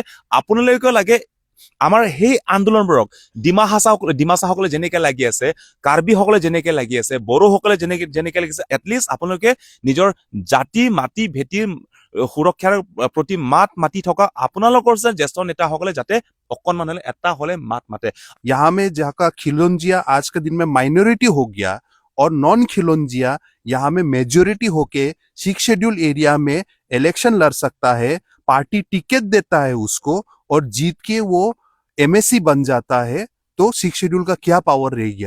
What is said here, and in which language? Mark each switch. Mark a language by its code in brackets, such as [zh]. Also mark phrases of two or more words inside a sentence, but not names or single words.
[as] আপোনালোকেও লাগে আমাৰ সেই আন্দোলনবোৰক, ডিমাচাসকলে যেনেকে লাগি আছে, কাৰ্বিসকলে যেনেকে লাগি আছে, বড়োসকলে যেনেকে লাগিছে, এটলিষ্ট আপোনালোকে নিজৰ জাতি মাটি ভেটিৰ সুৰক্ষাৰ প্ৰতি মাত মাতি থকা আপোনালোকৰ যে জ্যেষ্ঠ নেতাসকলে যাতে অকণমান হলে এটা হলে মাত মাতে। [hi] यहाँ में जहाँ का खिलौंजिया आज के दिन में माइनॉरिटी हो गया और नॉन खिलौंजिया यहाँ में मेजोरिटी होके 6 [en] schedule area [hi] में इलेक्शन लड़ सकता है, [en] party ticket [hi] देता है उसको और जीत के वो एमएससी बन जाता है, तो 6 शेड्यूल का क्या पावर रह गया?